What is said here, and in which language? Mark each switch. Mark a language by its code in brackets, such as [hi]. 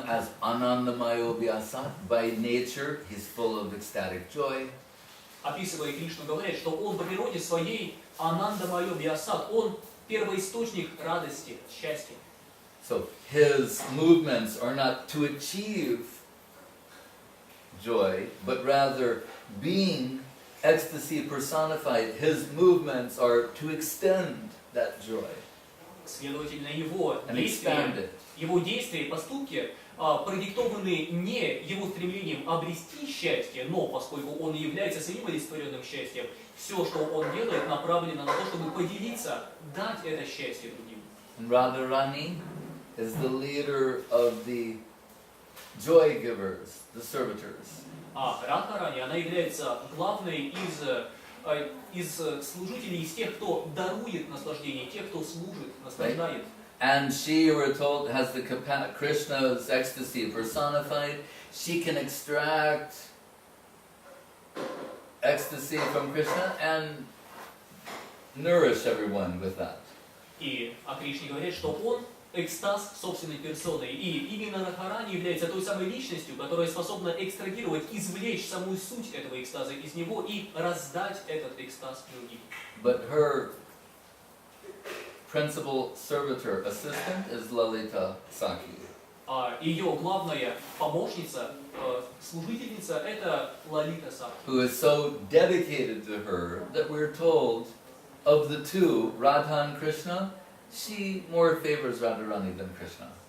[en] as Anandamayo Vyasat, by nature he's full of ecstatic joy. [ru] Описывая Кришну, говорит, что он по природе своей Ананда Майо Вьясат, он первоисточник радости, счастья. [en] So his movements are not to achieve joy, but rather being ecstasy personified, his movements are to extend that joy. [ru] Следовательно, его [en] and expand it. [ru] действия и поступки продиктованы не его стремлением обрести счастье, но поскольку он является самим олицетворенным счастьем, все, что он делает, направлено на то, чтобы поделиться, дать это счастье другим. [en] And Radharani is the leader of the joy givers, the servitors. [ru] А Радхарани, она является главной из служителей, из тех, кто дарует наслаждение, тех, кто служит, наслаждает. [en] And she, we're told, has the Krishna's ecstasy personified. She can extract ecstasy from Krishna and nourish everyone with that. [ru] И о Кришне говорит, что он экстаз собственной персоной. И именно Радхарани является той самой личностью, которая способна экстрагировать, извлечь самую суть этого экстаза из него и раздать этот экстаз другим. [en] But her principal servitor, assistant, is Lalita Sakhi. [ru] Ее главная помощница, служительница, это Лалита Сакхи. [en] Who is so dedicated to her that we're told, of the two, Radha and Krishna, she more favors Radharani than Krishna.